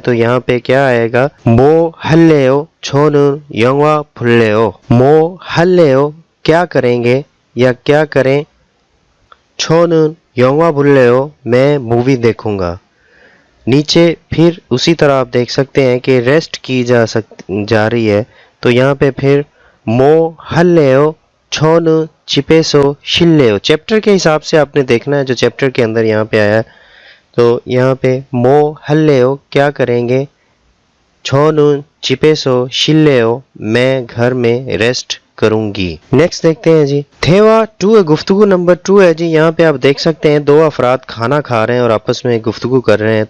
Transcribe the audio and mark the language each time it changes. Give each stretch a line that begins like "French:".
Hindi: तो यहाँ पे क्या आएगा,
Korean: 뭐 할래요 저는 영화 볼래요। 뭐 할래요
Hindi: क्या करेंगे या क्या करें,
Korean: 저는 영화 볼래요
Hindi: मैं मूवी देखूंगा। नीचे फिर उसी तरह आप देख सकते हैं कि रेस्ट की जा रही है। तो यहाँ पे फिर
Korean: 뭐 할래요 저는 집에서 쉴래요।
Hindi: चैप्टर के हिसाब से आपने देखना है जो चैप्टर के अंदर यहाँ पे आया है। तो यहाँ पे
Korean: 뭐 할래요
Hindi: क्या करेंगे,
Korean: 저는 집에서 쉴래요
Hindi: मैं घर में रेस्ट करूंगी। नेक्स्ट देखते हैं जी। थेवा 2 है, गुफ्तगू नंबर 2 है जी। यहाँ पे आप देख सकते हैं 2 अफराद खाना खा रहे हैं और आपस में गुफ्तगू कर रहे हैं।